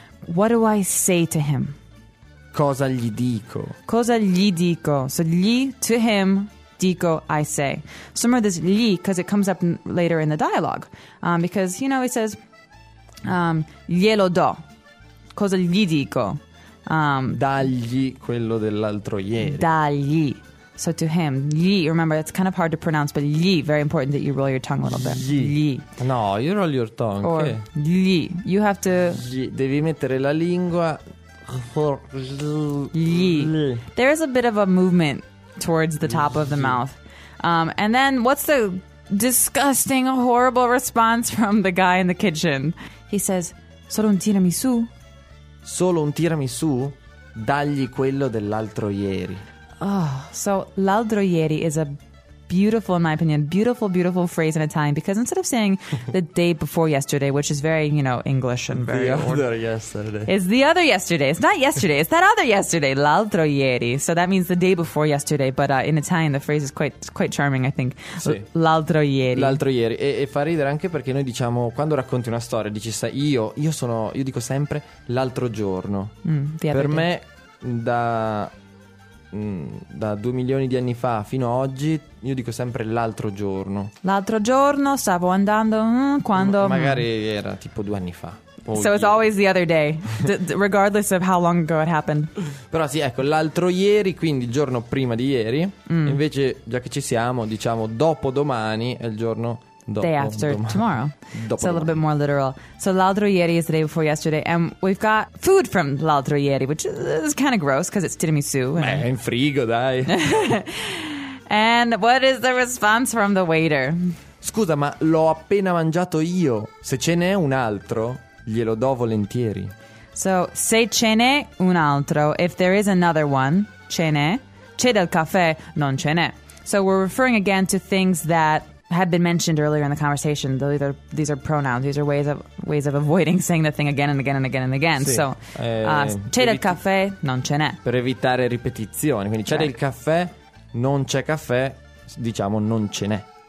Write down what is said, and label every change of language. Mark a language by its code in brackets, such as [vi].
[en] What do I say to him?" [it] Cosa gli dico? Cosa gli dico? [en] So gli, to him, dico, I say. So remember this gli, because it comes up later in the dialogue. Because, you know, he says, [it] glielo do. Cosa gli dico? Dagli quello dell'altro ieri. Dagli. [en] So to him, gli, remember, it's kind of hard to pronounce, but gli, very important that you roll your tongue a little bit. Gli. No, you roll your tongue. Or gli. You have to... [it] Gli. Devi mettere la lingua... Gli. [en] There is a bit of a movement towards the top of the mouth. And then what's the disgusting, horrible response from the guy in the kitchen? He says, [it] solo un tiramisù. Solo un tiramisù? Dagli quello dell'altro ieri. [en] Oh, so [it] l'altro ieri [en] is a beautiful, in my opinion, beautiful, beautiful phrase in Italian, because instead of saying the day before yesterday, which is very, you know, English and very... The other yesterday. It's the other yesterday. It's not yesterday. It's that other yesterday. [it] L'altro ieri. [en] So that means the day before yesterday. But in Italian, the phrase is quite charming, I think. [it] Sì. L'altro ieri. L'altro ieri. E fa ridere anche perché noi diciamo, quando racconti una storia, dici, sai, io dico sempre l'altro giorno. Per me, da 2 milioni di anni fa fino a oggi, io dico sempre l'altro giorno. L'altro giorno stavo andando quando... Magari era tipo 2 anni fa. [en] Oh, so Dio. It's always the other day, regardless of how long ago it happened. [it] Però sì, ecco, l'altro ieri, quindi il giorno prima di ieri. Invece, già che ci siamo, diciamo dopo domani è il giorno dopo [en] day after [it] domani. [en] Tomorrow. [it] Dopo [en] so [it] domani. [en] A little bit more literal. So [it] l'altro ieri [en] is the day before yesterday, and we've got food from l'altro ieri, which is kind of gross because it's tiramisù. [it] Beh, in frigo, dai. [en] And what is the response from the waiter? [it] Scusa, ma l'ho appena mangiato io. Se ce n'è un altro, glielo do volentieri. [en] So [it] se ce n'è un altro, [en] if there is another one, [it] ce n'è. C'è del caffè, non ce n'è. [en] So we're referring again to things that had been mentioned earlier in the conversation. These are pronouns. These are ways of avoiding saying the thing again and again and again and again. [it] Sì. So c'è del caffè, non ce n'è. Per evitare ripetizioni. Quindi c'è del caffè, non c'è caffè, diciamo non ce n'è.